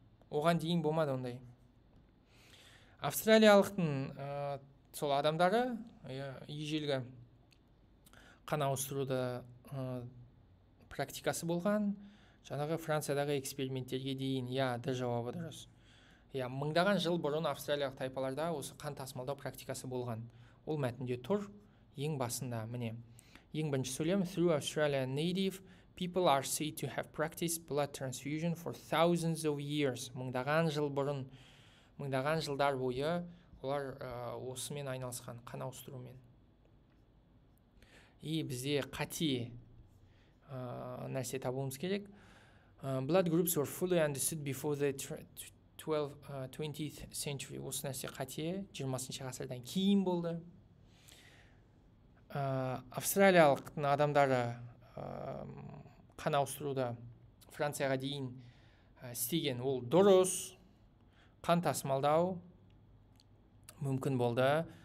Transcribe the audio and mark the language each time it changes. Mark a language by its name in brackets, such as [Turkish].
[Kazakh] Оған дейін болмады ондай. Австралиялықтың сол адамдары ежелгі қан ауыстыруды практикасы болған. Жаңағы Франциядағы эксперименттерге дейін, д жауабы дұрыс. Мыңдаған жыл бұрын австралиялық тайпаларда осы қан тасымалдау практикасы болған. Ол мәтінде тұр, ең басында, міне. Ең бірінші сөйлем, [English] through Australia native people are said to have practiced blood transfusion for thousands of years. [Kazakh] Мыңдаған жыл бұрын, мыңдаған жылдар бойы олар осымен айналысқан, қан ауыстырумен. Бізде қате нәрсе табуымыз керек. [English] Blood groups were fully understood before the 20th century. [Kazakh] Осы нәрсе қате 20-ші ғасырдан кейін болды. Австралиялықтың адамдары қан ауыстыруды Францияға дейін істеген, ол дұрыс. Қан тасымалдау мүмкін болды.